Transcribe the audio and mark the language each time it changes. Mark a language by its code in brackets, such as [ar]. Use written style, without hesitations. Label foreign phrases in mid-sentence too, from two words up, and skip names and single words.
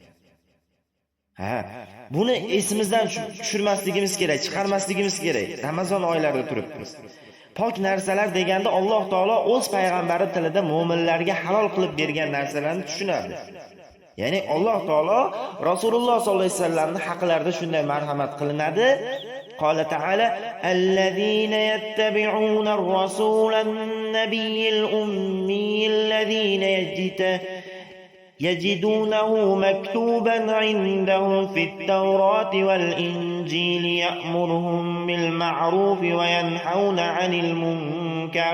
[uz] Buni esimizdan tushirmasligimiz kerak, chiqarmasligimiz kerak. Ramazon oylarida turibmiz. Pok narsalar deganda Alloh taolo o'z payg'ambari tilida mo'minlarga halol qilib bergan narsalarni tushunadi. Ya'ni Alloh taolo Rasululloh sollallohu alayhi vasallamning haqlarida shunday marhamat qilinadi. [ar] قال تعالى الذين يتبعون الرسول النبي الأمي الذين يجدونه مكتوبا عندهم في التوراة والإنجيل يأمرهم بالمعروف وينهون عن المنكر